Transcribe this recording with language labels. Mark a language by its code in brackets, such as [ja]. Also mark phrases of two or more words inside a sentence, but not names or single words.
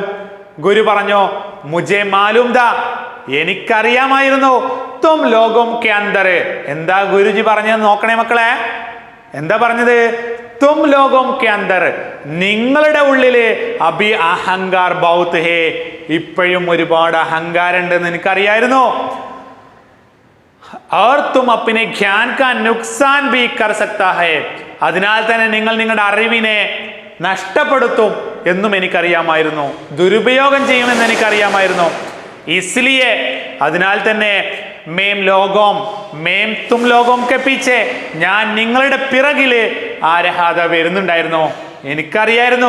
[ml] ഗുരു പറഞ്ഞു, [hi] मुझे मालूम था, [ml] എനിക്കറിയാമായിരുന്നു, [hi] तुम लोगों के अंदर. [ml] എന്താ ഗുരുജി പറഞ്ഞത് നോക്കണേ മക്കളെ, എന്താ പറഞ്ഞത്? [hi] तुम लोगों के अंदर, [ml] നിങ്ങളുടെ ഉള്ളില് [hi] अभी अहंकार बहुत है, [ml] ഇപ്പോഴും ഒരുപാട് അഹങ്കാരം ഉണ്ടെന്ന് എനിക്കറിയായിരുന്നു. [hi] और तुम अपने ज्ञान का नुकसान भी कर सकता है, [ml] അതിനാൽ തന്നെ നിങ്ങൾ നിങ്ങളുടെ അറിവിനെ നഷ്ടപ്പെടുത്തും എന്നും എനിക്കറിയാമായിരുന്നു, ദുരുപയോഗം ചെയ്യുമെന്ന് എനിക്കറിയാമായിരുന്നു. ഇസ്ലിയെ, അതിനാൽ തന്നെ [hi] मैं तुम लोगों के पीछे, [ml] ഞാൻ നിങ്ങളുടെ പിറകില് ആരഹാദ വരുന്നുണ്ടായിരുന്നു, എനിക്കറിയായിരുന്നു.